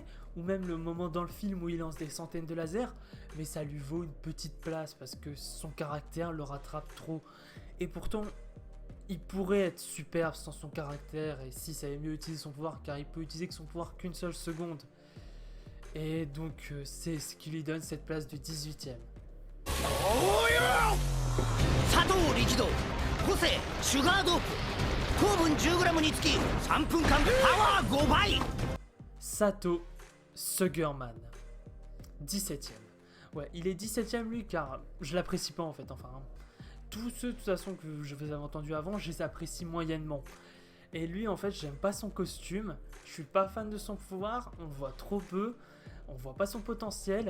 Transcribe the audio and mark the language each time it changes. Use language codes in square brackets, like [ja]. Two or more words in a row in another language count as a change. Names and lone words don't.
[fr] Ou même le moment dans le film où il lance des centaines de lasers, mais ça lui vaut une petite place, parce que son caractère le rattrape trop. Et pourtant, il pourrait être superbe sans son caractère, et s'il savait mieux utiliser son pouvoir, car il peut utiliser que son pouvoir qu'une seule seconde. Et donc, c'est ce qui lui donne cette place de 18ème. [ja] 佐藤力道個性シュガードープ糖分 10g につき3分間パワー5倍 [fr] Sato Sugerman, 17ème. Ouais, il est 17ème lui, car je l'apprécie pas en fait, enfin. Tous ceux de toute façon que je vous avais entendu avant, je les apprécie moyennement. Et lui en fait, j'aime pas son costume, je suis pas fan de son pouvoir, on le voit trop peu, on voit pas son potentiel.